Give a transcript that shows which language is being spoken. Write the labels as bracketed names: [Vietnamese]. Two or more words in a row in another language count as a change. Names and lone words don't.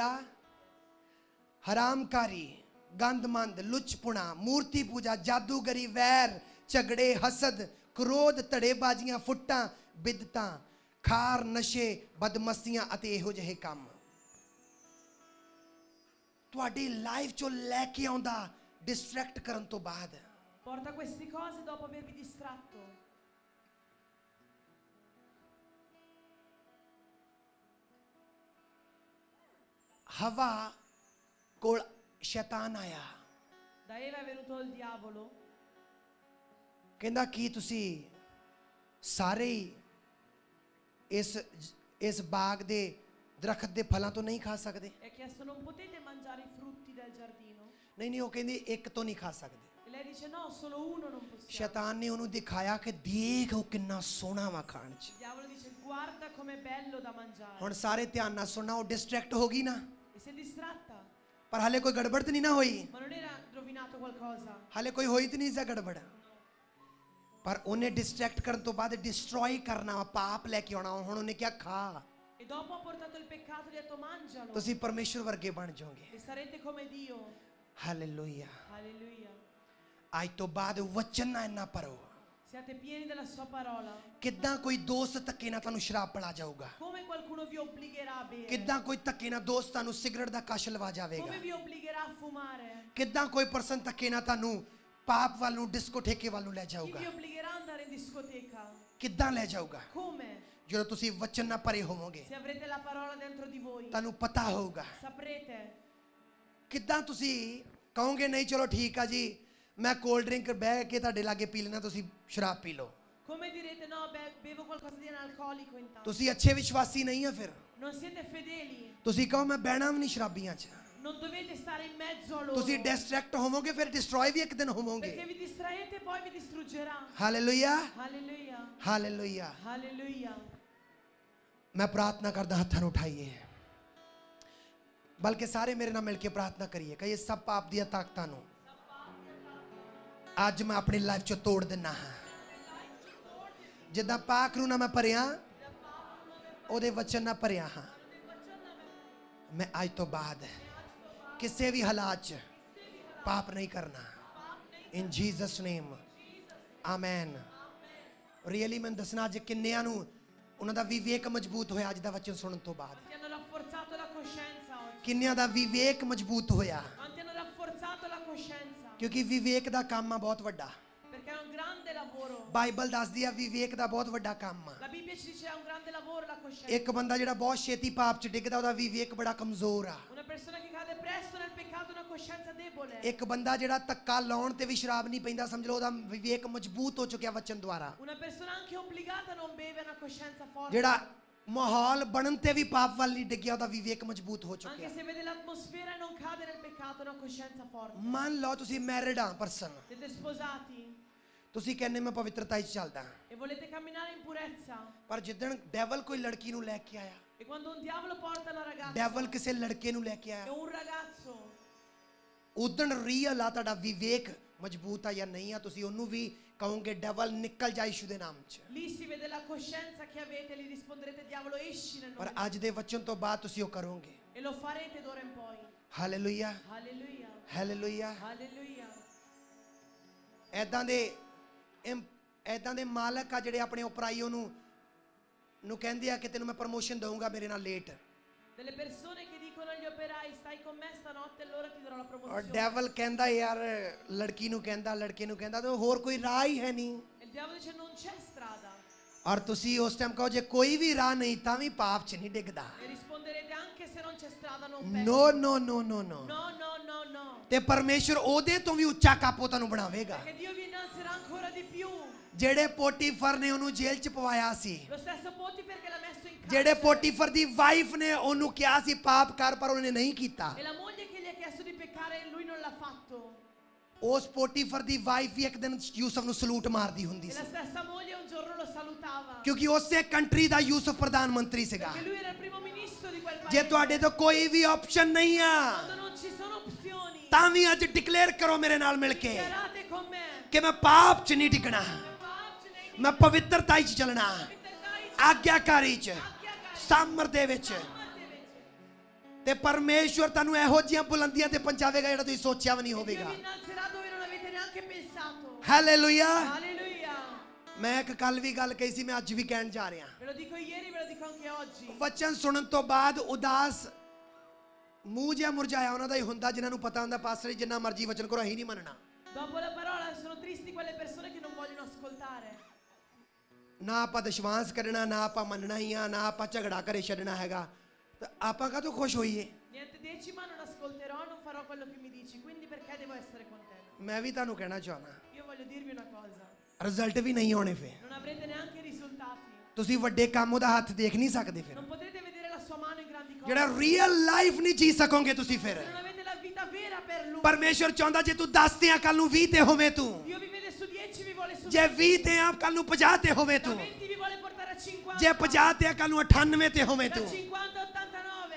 [Punjabi] ਹਰਾਮਕਾਰੀ, ਗੰਦਮੰਦ, ਲੁੱਚਪੁਣਾ, ਮੂਰਤੀ ਪੂਜਾ, ਜਾਦੂਗਰੀ, ਵੈਰ, ਝਗੜੇ, ਹਸਦ, ਕ੍ਰੋਧ, ਧੜੇਬਾਜ਼ੀਆਂ, ਫੁੱਟਾਂ, ਬਿਦਤਾਂ, ਖਾਰ, ਨਸ਼ੇ, ਬਦਮਸਤੀਆਂ ਅਤੇ ਇਹੋ ਜਿਹੇ ਕੰਮ ਤੁਹਾਡੀ ਲਾਈਫ 'ਚੋਂ ਲੈ ਕੇ ਆਉਂਦਾ ਡਿਸਟਰੈਕਟ ਕਰਨ ਤੋਂ ਬਾਅਦ। [Italian] Porta queste cose dopo avervi distratto. [Punjabi] ਹਵਾ ਕੋਲ ਸ਼ੈਤਾਨ ਆਇਆ। [Italian] Da Eva è venuto il diavolo. [Punjabi] ਕਹਿੰਦਾ ਕੀ ਤੁਸੀਂ ਸਾਰੇ ਹੀ ਇਸ ਬਾਗ ਦੇ ਦਰਖਤ ਦੇ ਫਲਾਂ ਤੋਂ ਨਹੀਂ ਖਾ ਸਕਦੇ? [Italian] E ha chiesto non potete mangiare i frutti del giardino? [Punjabi] ਨਹੀਂ ਉਹ ਕਹਿੰਦੀ ਇੱਕ ਤੋਂ ਨਹੀਂ ਖਾ ਸਕਦੇ। [Italian] E lei dice no, solo uno non possiamo. [Punjabi] ਸ਼ੈਤਾਨ ਨੇ ਉਹਨੂੰ ਦਿਖਾਇਆ ਕਿ ਦੇਖ ਉਹ ਕਿੰਨਾ ਸੋਹਣਾ ਵਾ ਖਾਣ 'ਚ। [Italian] Il diavolo dice guarda com'è bello da mangiare. [Punjabi] ਹੁਣ ਸਾਰੇ ਧਿਆਨ ਨਾਲ ਸੁਣਨਾ, ਉਹ ਡਿਸਟਰੈਕਟ ਹੋ ਗਈ ਨਾ, [Italian] E si è distratta. [Punjabi] ਪਰ ਹਲੇ ਕੋਈ ਗੜਬੜ ਤਾਂ ਨਹੀਂ ਨਾ ਹੋਈ। [Italian] Ma non era rovinato qualcosa. [Punjabi] ਹਲੇ ਕੋਈ ਹੋਈ ਤਾਂ ਨਹੀਂ ਸੀ ਗੜਬੜ, ਪਰ ਉਹਨੇ ਡਿਸਟਰੈਕਟ ਕਰਨ ਤੋਂ ਬਾਅਦ ਡਿਸਟਰੋਏ ਕਰਨਾ ਵਾ, ਪਾਪ ਲੈ ਕੇ ਆਉਣਾ। ਹੁਣ ਉਹਨੇ ਕਿਹਾ ਖਾ, [Italian] E dopo ha portato il peccato e gli ha detto mangialo. [Punjabi] ਤੁਸੀਂ ਪਰਮੇਸ਼ਵਰ ਵਰਗੇ ਬਣ ਜਾਓਗੇ। [Italian] E sarete come Dio. [Punjabi] ਹਾਲੇਲੂਇਆ। [Italian] Alleluia. [Punjabi] ਅੱਜ ਤੋਂ ਬਾਅਦ ਵਚਨ ਨਾ ਇੰਨਾ ਪਰੋ। [Italian] Siate pieni della sua parola. [Punjabi] ਕਿੱਦਾਂ ਕੋਈ ਦੋਸਤ ਧੱਕੇ ਨਾਲ ਤੁਹਾਨੂੰ ਸ਼ਰਾਬ ਪਿਲਾ ਜਾਊਗਾ? [Italian] Come qualcuno vi obbligherà a bere? [Punjabi] ਕਿੱਦਾਂ ਕੋਈ ਧੱਕੇ ਨਾਲ ਦੋਸਤ ਤੁਹਾਨੂੰ ਸਿਗਰਟ ਦਾ ਕਸ਼ ਲਵਾ ਜਾਵੇਗਾ? [Italian] Come vi obbligherà a fumare? [Punjabi] ਕਿੱਦਾਂ ਕੋਈ ਪਰਸਨ ਧੱਕੇ ਨਾਲ ਤੁਹਾਨੂੰ ਪਾਪ ਵੱਲ ਨੂੰ ਡਿਸਕੋਠੇਕੇ ਵੱਲ ਨੂੰ ਲੈ [Italian] Chi [Punjabi] ਜਾਊਗਾ? [Italian] vi obbligherà ad andare in discoteca? [Punjabi] ਕਿੱਦਾਂ ਲੈ ਜਾਊਗਾ? [Italian] Come? [Punjabi] ਜਦੋਂ ਤੁਸੀਂ ਵਚਨ ਨਾਲ ਭਰੇ ਹੋਵੋਗੇ, [Italian] Se avrete la parola dentro di voi, [Punjabi] ਤੁਹਾਨੂੰ ਪਤਾ ਹੋਊਗਾ। [Italian] saprete. [Punjabi] ਕਿੱਦਾਂ ਤੁਸੀਂ ਕਹੋਗੇ ਨਹੀਂ ਚਲੋ ਠੀਕ ਆ ਜੀ, ਮੈਂ [English] cold drink [Punjabi] ਬਹਿ ਕੇ ਤੁਹਾਡੇ ਲਾਗੇ ਪੀ ਲੈਣਾ, ਤੁਸੀਂ ਸ਼ਰਾਬ ਪੀ ਲਓ। [Italian] Come direte no, bevo qualcosa di analcolico intanto. [Punjabi] ਤੁਸੀਂ ਅੱਛੇ ਵਿਸ਼ਵਾਸੀ ਨਹੀਂ ਆ ਫਿਰ। [Italian] Non siete fedeli. [Punjabi] ਤੁਸੀਂ ਕਹੋ ਮੈਂ ਬਹਿਣਾ ਵੀ ਨਹੀਂ ਸ਼ਰਾਬੀਆਂ 'ਚ। [Italian] Non dovete stare in mezzo a loro. [Punjabi] ਤੁਸੀਂ ਡਿਸਟਰੈਕਟ ਹੋਵੋਗੇ, ਫਿਰ ਡਿਸਟਰੋਏ ਵੀ ਇੱਕ ਦਿਨ ਹੋਵੋਗੇ। [Italian] Perché vi distraete poi vi distruggerà. [Punjabi] ਹਾਲੇਲੂਇਆ, [Italian] Alleluia. [Punjabi] ਹਾਲੇਲੂਇਆ। [Italian] Alleluia. [Punjabi] ਮੈਂ ਪ੍ਰਾਰਥਨਾ ਕਰਦਾ, ਹੱਥਾਂ ਨੂੰ ਉਠਾਈਏ, ਬਲਕਿ ਸਾਰੇ ਮੇਰੇ ਨਾਲ ਮਿਲ ਕੇ ਪ੍ਰਾਰਥਨਾ ਕਰੀਏ। ਕਹੀਏ ਸਭ ਪਾਪ ਦੀਆਂ ਤਾਕਤਾਂ ਨੂੰ ਅੱਜ ਮੈਂ ਆਪਣੀ ਲਾਈਫ 'ਚ ਤੋੜ ਦਿੰਨਾ ਹਾਂ। ਜਿੱਦਾਂ ਪਾਕ ਨੂੰ ਨਾ ਮੈਂ ਭਰਿਆ, ਉਹਦੇ ਵਚਨ ਨਾਲ ਭਰਿਆ ਹਾਂ। ਮੈਂ ਅੱਜ ਤੋਂ ਬਾਅਦ ਕਿਸੇ ਵੀ ਹਾਲਾਤ 'ਚ ਪਾਪ ਨਹੀਂ ਕਰਨਾ। [English] In Jesus name, amen. [Punjabi] ਰੀਅਲੀ ਮੈਂ ਦੱਸਣਾ ਅੱਜ ਕਿੰਨਿਆਂ ਨੂੰ ਉਹਨਾਂ ਦਾ ਵਿਵੇਕ ਮਜ਼ਬੂਤ ਹੋਇਆ ਅੱਜ ਦਾ ਵਚਨ ਸੁਣਨ ਤੋਂ ਬਾਅਦ। [Italian] Ti hanno rafforzato la coscienza oggi. [Punjabi] ਕਿੰਨਿਆਂ ਦਾ ਵਿਵੇਕ ਮਜ਼ਬੂਤ ਹੋਇਆ, [Italian] Quanti hanno rafforzato la coscienza? [Punjabi] ਕਿਉਂਕਿ ਵਿਵੇਕ ਦਾ ਕੰਮ ਆ ਬਹੁਤ ਵੱਡਾ। [Italian] Perché è un grande lavoro. [Punjabi] ਬਾਈਬਲ ਦੱਸਦੀ ਆ ਵਿਵੇਕ ਦਾ ਬਹੁਤ ਵੱਡਾ ਕੰਮ ਆ। [Italian] La Bibbia ci dice è un grande lavoro la coscienza. [Punjabi] ਇੱਕ ਬੰਦਾ ਜਿਹੜਾ ਬਹੁਤ ਛੇਤੀ ਪਾਪ 'ਚ ਡਿੱਗਦਾ, ਉਹਦਾ ਵਿਵੇਕ ਬੜਾ ਕਮਜ਼ੋਰ ਆ। [Italian] Una persona che cade presto nel peccato ha una coscienza debole. [Punjabi] ਇੱਕ ਬੰਦਾ ਜਿਹੜਾ ਧੱਕਾ ਲਾਉਣ ਤੇ ਵੀ ਸ਼ਰਾਬ ਨਹੀਂ ਪੀਂਦਾ, ਸਮਝ ਲਓ ਉਹਦਾ ਵਿਵੇਕ ਮਜ਼ਬੂਤ ਹੋ ਚੁੱਕਿਆ ਵਚਨ ਦੁਆਰਾ। [Italian] Una persona anche obbligata non beve una coscienza forte. [Punjabi] ਜਿਹੜਾ ਮਾਹੌਲ ਬਣਨ ਤੇ ਵੀ ਪਾਪ ਵੱਲ ਨਹੀਂ ਡਿੱਗਿਆ, ਉਹਦਾ ਵਿਵੇਕ ਮਜ਼ਬੂਤ ਹੋ [Italian] Anche [Punjabi] ਚੁੱਕਿਆ। [Italian] se vede l'atmosfera e non cade nel peccato, ha una coscienza forte. [Punjabi] ਮੰਨ ਲਓ ਤੁਸੀਂ ਮੈਰਿਡ ਆ ਪਰਸਨ, [Italian] Siete sposati [Punjabi] ਤੁਸੀਂ ਕਹਿੰਦੇ ਮੈਂ ਪਵਿੱਤਰਤਾ 'ਚ ਚੱਲਦਾ, [Italian] e volete camminare in purezza. [Punjabi] ਪਰ ਜਿੱਦਣ ਡੈਵਲ ਕੋਈ ਲੜਕੀ ਨੂੰ ਲੈ ਕੇ ਆਇਆ, [Italian] E quando un diavolo porta una ragazza [Punjabi] ਡੈਵਲ ਕਿਸੇ ਲੜਕੇ ਨੂੰ ਲੈ ਕੇ [Italian] e [Punjabi] ਆਇਆ, [Italian] un ragazzo, [Punjabi] ਉਦਣ ਰੀਅਲ ਆ ਤੁਹਾਡਾ ਵਿਵੇਕ ਮਜ਼ਬੂਤ ਆ ਜਾਂ ਨਹੀਂ ਆ, ਤੁਸੀਂ ਉਹਨੂੰ ਵੀ ਕਹੋਗੇ ਡੈਵਲ ਨਿਕਲ ਜਾ ਯਿਸੂ ਦੇ ਨਾਮ 'ਚ। [Italian] lì si vede la coscienza che avete, gli risponderete diavolo esci nel [Punjabi] ਪਰ [Italian] nome [Punjabi] ਅੱਜ ਦੇ ਵਚਨ ਤੋਂ ਬਾਅਦ ਤੁਸੀਂ ਉਹ ਕਰੋਗੇ। [Italian] e lo farete d'ora in poi. [Punjabi] ਹਾਲੇਲੂਇਆ, [Italian] Alleluia. [Punjabi] ਹਾਲੇਲੂਇਆ। [Italian] Alleluia. [Punjabi] ਐਦਾਂ ਦੇ ਮਾਲਕ ਆ ਜਿਹੜੇ ਆਪਣੇ ਉਪਰਾਈਓ ਨੂੰ ਕਹਿੰਦੇ ਆ ਕਿ ਤੈਨੂੰ ਮੈਂ ਪ੍ਰਮੋਸ਼ਨ ਦਊਂਗਾ, ਮੇਰੇ ਨਾਲ ਲੇਟ। [Italian] Delle persone che dicono agli operai stai con me stanotte e allora ti darò la [Punjabi] ਔਰ [Italian] promozione. [Punjabi] ਡੈਵਲ ਕਹਿੰਦਾ ਯਾਰ ਲੜਕੀ ਨੂੰ ਕਹਿੰਦਾ, ਲੜਕੇ ਨੂੰ ਕਹਿੰਦਾ, ਤੇ ਹੋਰ ਕੋਈ ਰਾਹ ਹੀ ਹੈ ਨਹੀਂ। [Italian] E il diavolo dice non c'è strada. [Punjabi] ਔਰ ਤੁਸੀਂ ਉਸ ਟਾਈਮ ਕਹੋ ਜੇ ਕੋਈ ਵੀ ਰਾਹ ਨਹੀਂ ਤਾਂ ਵੀ ਪਾਪ 'ਚ ਨਹੀਂ ਡਿੱਗਦਾ। [Italian] E risponderete anche se non c'è strada non pecchi. [English] no no no no no. [Italian] No, no, no, no. [Punjabi] ਤੇ ਪਰਮੇਸ਼ਰ ਉਹਦੇ ਤੋਂ ਵੀ ਉੱਚਾ ਕਾਪੋ ਤੁਹਾਨੂੰ ਬਣਾਵੇਗਾ। [Italian] Perché Dio vi innalzerà ancora di più. [Punjabi] ਜਿਹੜੇ ਪੋਟੀਫਰ ਨੇ ਉਹਨੂੰ ਜੇਲ੍ਹ 'ਚ ਪਵਾਇਆ ਸੀ, [Italian] Lo stesso Potifer che l'ha messo in [Punjabi] ਜਿਹੜੇ [Italian] carcere. [Punjabi] ਪੋਟੀਫਰ ਦੀ ਵਾਈਫ ਨੇ ਉਹਨੂੰ ਕਿਹਾ ਸੀ ਪਾਪ ਕਰ, ਪਰ ਉਹਨੇ ਨਹੀਂ ਕੀਤਾ। [Italian] E la moglie che gli ha chiesto di peccare e lui non l'ha fatto. [Punjabi] ਉਸ ਪੋਟੀਫਰ ਦੀ ਵਾਈਫ ਵੀ ਇੱਕ ਦਿਨ ਯੂਸਫ ਨੂੰ ਸਲੂਟ ਮਾਰਦੀ ਹੁੰਦੀ [Italian] E [Punjabi] ਸੀ, [Italian] la stessa moglie un giorno lo salutava. [Punjabi] ਕਿਉਂਕਿ ਉਸੇ ਕੰਟਰੀ ਦਾ ਯੂਸਫ ਪ੍ਰਧਾਨ ਮੰਤਰੀ ਸੀਗਾ। [Italian] Perché lui era il primo ministro di quel [Punjabi] ਜੇ [Italian] paese. [Punjabi] ਤੁਹਾਡੇ ਤੋਂ ਕੋਈ ਵੀ ਆਪਸ਼ਨ ਨਹੀਂ ਆ, [Italian] Quando non ci sono opzioni, [Punjabi] ਤਾਂ ਵੀ ਅੱਜ ਡਿਕਲੇਅਰ ਕਰੋ ਮੇਰੇ ਨਾਲ ਮਿਲ ਕੇ [Italian] dichiarate con me. [Punjabi] ਕਿ ਮੈਂ ਪਾਪ 'ਚ ਨਹੀਂ ਡਿੱਗਣਾ, [Italian] Facile [Punjabi] ਮੈਂ ਪਵਿੱਤਰਤਾ 'ਚ ਚੱਲਣਾ, [Italian] di [Punjabi] ਆਗਿਆਕਾਰੀ 'ਚ, ਸਾਮਰ ਦੇ ਵਿੱਚ। ਤੇ ਪਰਮੇਸ਼ਵਰ ਤੁਹਾਨੂੰ ਇਹੋ ਜਿਹੀਆਂ ਬੁਲੰਦੀਆਂ ਤੇ ਪਹੁੰਚਾਵੇਗਾ ਜਿਹੜਾ ਤੁਸੀਂ ਸੋਚਿਆ ਵੀ ਨਹੀਂ [Italian] Dio [Punjabi] ਹੋਵੇਗਾ। [Italian] vi innalzerà dove non avete neanche pensato. [Punjabi] ਹਾਲੇਲੂਇਆ। [Italian] Alleluia. [Punjabi] ਮੈਂ ਇੱਕ ਕੱਲ ਵੀ ਗੱਲ ਕਹੀ ਸੀ, ਮੈਂ ਅੱਜ ਵੀ ਕਹਿਣ ਜਾ ਰਿਹਾ। [Italian] Ve lo dico ieri, ve lo dico anche oggi. [Punjabi] ਵਚਨ ਸੁਣਨ ਤੋਂ ਬਾਅਦ ਉਦਾਸ ਮੂੰਹ ਜਿਹਾ ਮੁਰਝਾਇਆ ਉਹਨਾਂ ਦਾ ਹੀ ਹੁੰਦਾ, ਜਿਨ੍ਹਾਂ ਨੂੰ ਪਤਾ ਹੁੰਦਾ ਪਾਸਟਰ ਜੀ ਜਿੰਨਾ ਮਰਜ਼ੀ ਵਚਨ ਕਰੋ ਅਸੀਂ ਨਹੀਂ ਮੰਨਣਾ। [Italian] Dopo la parola sono tristi quelle persone che non vogliono ascoltare. [Punjabi] ਨਾ ਆਪਾਂ ਵਿਸ਼ਵਾਸ ਕਰਨਾ, ਨਾ ਆਪਾਂ ਮੰਨਣਾ ਹੀ ਆ, ਨਾ ਆਪਾਂ ਝਗੜਾ ਘਰੇ ਛੱਡਣਾ ਹੈਗਾ, ਤਾਂ ਆਪਾਂ ਕਾਹਤੋਂ ਖੁਸ਼ ਹੋਈਏ? [Italian] Niente decima, non ascolterò, non farò quello che mi dici, quindi perché devo essere contento? [Punjabi] ਮੈਂ ਵੀ ਤੁਹਾਨੂੰ ਕਹਿਣਾ ਚਾਹੁੰਦਾ, [Italian] Io voglio dirvi una cosa, [Punjabi] ਰਿਜ਼ਲਟ ਵੀ ਨਹੀਂ ਆਉਣੇ ਫੇ। [Italian] non avrete neanche risultati, [Punjabi] ਤੁਸੀਂ ਵੱਡੇ ਕੰਮ ਉਹਦਾ ਹੱਥ ਦੇਖ ਨਹੀਂ ਸਕਦੇ ਫਿਰ। [Italian] non potrete vedere la sua mano in grandi cose, [Punjabi] ਜਿਹੜਾ [English] real life [Punjabi] ਨਹੀਂ ਜੀ ਸਕੋਗੇ ਤੁਸੀਂ ਫਿਰ। [Italian] se non avete la vita vera per lui. [Punjabi] ਪਰਮੇਸ਼ਵਰ ਚਾਹੁੰਦਾ ਜੇ ਤੂੰ 10 ਤੇ ਆ ਕੱਲ ਨੂੰ 20 ਤੇ ਹੋਵੇਂ ਤੂੰ, [Italian] Dio vi vede su 10, vi vuole su [Punjabi] ਜੇ 20 ਤੇ ਆ ਕੱਲ ਨੂੰ 50 ਤੇ ਹੋਵੇਂ [Italian] da [Punjabi] ਤੂੰ, [Italian] 20 vi vuole portare a 50, [Punjabi] ਜੇ 50 ਤੇ ਆ ਕੱਲ ਨੂੰ 98 ਤੇ ਹੋਵੇਂ [Italian] da [Punjabi] ਤੂੰ, [Italian] 50 a 89,